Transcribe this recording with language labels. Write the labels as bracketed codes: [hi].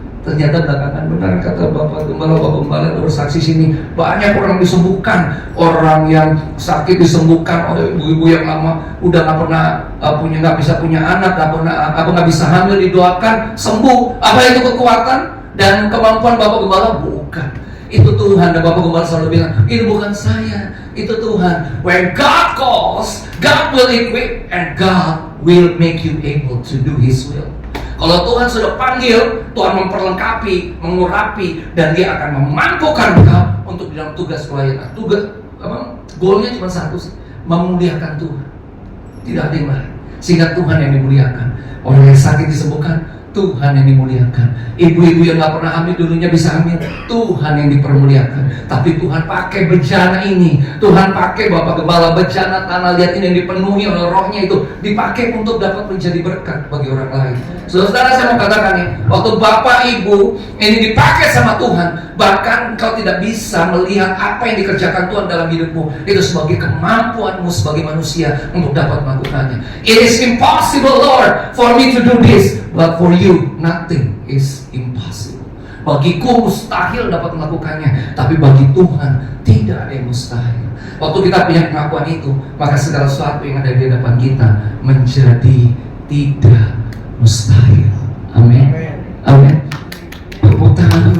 [id] Ternyata belakangan benar kata Bapak Gembala bersaksi sini, banyak orang disembuhkan, orang yang sakit disembuhkan oleh ibu-ibu yang lama udah nggak bisa punya anak, nggak bisa hamil, didoakan sembuh. Apa itu kekuatan dan kemampuan Bapak Gembala? Bukan, itu Tuhan. Dan Bapak Gembala selalu bilang, itu bukan saya, itu Tuhan. [en] When God calls, God will equip and God will make you able to do His will. [id] Kalau Tuhan sudah panggil, Tuhan memperlengkapi, mengurapi, dan Dia akan memampukan engkau untuk dalam tugas pelayanan. Goalnya cuma satu sih, memuliakan Tuhan. Tidak ada yang lain. Sehingga Tuhan yang dimuliakan. Orang yang sakit disembuhkan, Tuhan yang dimuliakan. Ibu-ibu yang gak pernah hamil dulunya bisa hamil, Tuhan yang dipermuliakan. Tapi Tuhan pakai bejana ini, Tuhan pakai Bapak Gembala, bejana tanah liat ini yang dipenuhi oleh rohnya itu, dipakai untuk dapat menjadi berkat bagi orang lain. Saudara, saya mau katakan nih, waktu Bapak Ibu ini dipakai sama Tuhan, bahkan kau tidak bisa melihat apa yang dikerjakan Tuhan dalam hidupmu, itu sebagai kemampuanmu sebagai manusia untuk dapat melakukannya. [en] It is impossible, Lord, for me to do this, but for you, nothing is impossible. [id] Bagiku mustahil dapat melakukannya, tapi bagi Tuhan tidak ada yang mustahil. Waktu kita punya pengakuan itu, maka segala sesuatu yang ada di hadapan kita menjadi tidak mustahil. Amin. Amin. Tepuk tangan.